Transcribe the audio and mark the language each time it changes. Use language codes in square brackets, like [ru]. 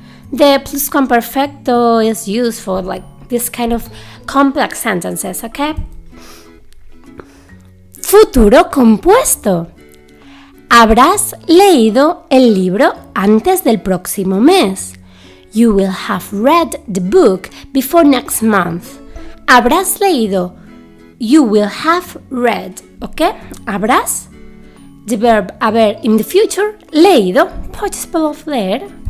[en] The pluscuamperfecto is used for like this kind of complex sentences, okay? [es] Futuro compuesto. Habrás leído el libro antes del próximo mes. [en] You will have read the book before next month. [es] Habrás leído. [en] You will have read. ¿Ok? Habrás. The verb haber in the future. Leído. Participle of leer.